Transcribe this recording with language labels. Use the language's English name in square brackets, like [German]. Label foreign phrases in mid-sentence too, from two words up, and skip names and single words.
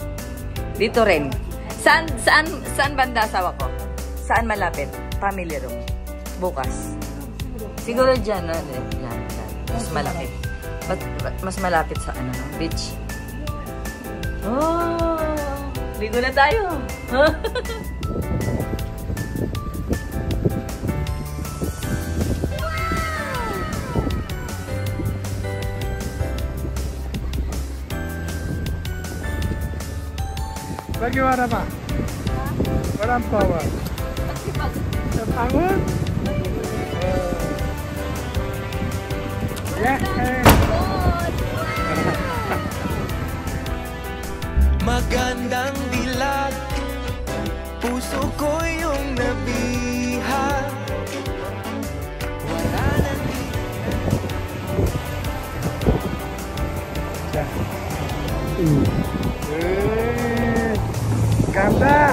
[Filipino] Dito rin. Saan banda asawa ko? Saan malapit? Family room. Bukas. Siguro dyan. Mas malapit. Mas malapit sa beach. Oh! Ligo na tayo. [Indonesian] Bagaimana Pak? Orang bawa. Bangun. Ya. [Filipino] Magandang dilag, puso ko yung nabiha. Wala nang Ganda!